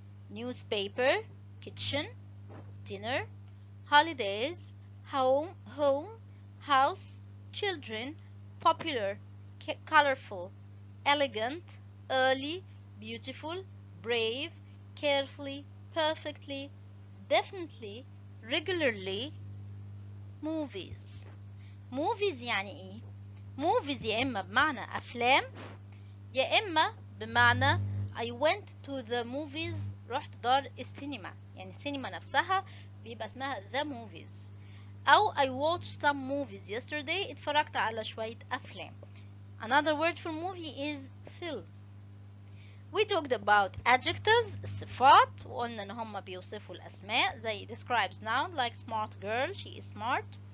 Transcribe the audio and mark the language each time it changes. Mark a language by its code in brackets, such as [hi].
[en] Newspaper, kitchen, dinner, holidays, home, house, children, popular, colorful, elegant, early, beautiful, brave, carefully, perfectly, definitely, regularly. movies. [ar] movies يعني ايه؟ movies يا اما بمعنى افلام يا اما بمعنى [en] I went to the movies، [ar] رحت دار السينما، يعني السينما نفسها بيبقى اسمها the movies. أو [en] I watched some movies yesterday، [ar] اتفرجت على شوية أفلام. [en] Another word for movie is film. We talked about adjectives، الصفات، [ar] وقلنا إن هما بيوصفوا الأسماء [en] زي describes noun like smart girl، she is smart.